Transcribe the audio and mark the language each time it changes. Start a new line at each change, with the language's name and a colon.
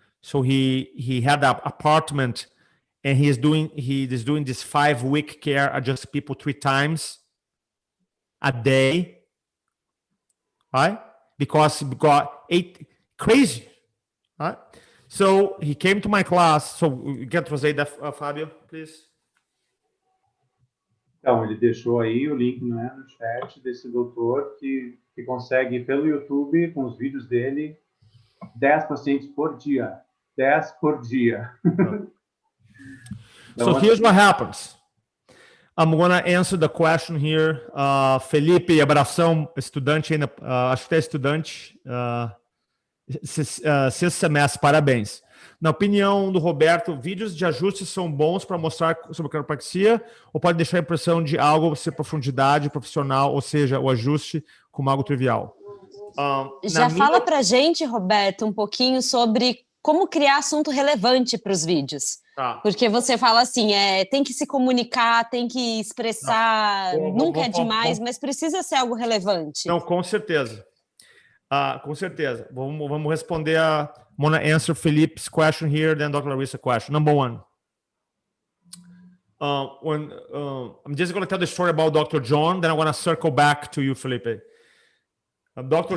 English: So he had an apartment, and he is doing this 5-week care, adjust people 3 times a day, right? Because he got 8, crazy, right? So he came to my class. So you can translate that, Fabio, please.
Portuguese: Então, ele deixou aí o link, né, no chat desse doutor que consegue, pelo YouTube, com os vídeos dele, 10 pacientes por dia. 10 por dia.
English: So here's what happens. I'm going to answer the question here.
Portuguese: Felipe, abração, estudante ainda, acho que é estudante, sexto semestre, parabéns. Na opinião do Roberto, vídeos de ajuste são bons para mostrar sobre quiropraxia ou pode deixar a impressão de algo ser profundidade profissional, ou seja, o ajuste como algo trivial? Já fala pra gente, Roberto, um pouquinho sobre como criar assunto relevante para os vídeos. Porque você fala assim, tem que se comunicar, tem que expressar, nunca é demais, mas precisa ser algo relevante. Não, com certeza. Com certeza. Vamos responder
English: I'm going to answer Philippe's question here, then Dr. Larissa's question. Number 1. I'm just going to tell the story about Dr. John, then I'm going to circle back to you, Felipe. Dr.